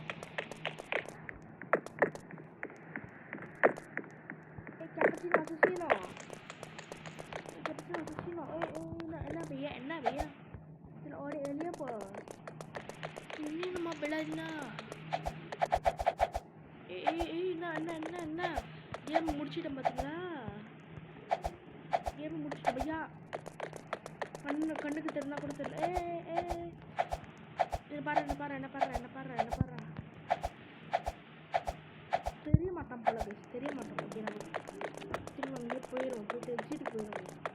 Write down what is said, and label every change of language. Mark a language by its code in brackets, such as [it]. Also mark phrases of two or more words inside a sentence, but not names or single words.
[ms] Cappuccino assassino. Cappuccino assassino. Enak be ya, enak be ya. Kita order ni apa? Ini nama belanya. Nah. [ta] Dia முடிச்சிட்டேன் பாத்தீங்களா? கேம் முடிச்சிட்டேன் பையா. கண்ணுக்கு தெரிஞ்சா கூட தெரியல. இது பாரு. தெரிய மாட்டான் போல guys. தெரிய மாட்டான். ஓகே நம்ம திரும்ப அங்கே போயிடும். போயிட்டு எக்ஸிட்டுக்கு போயிடும்.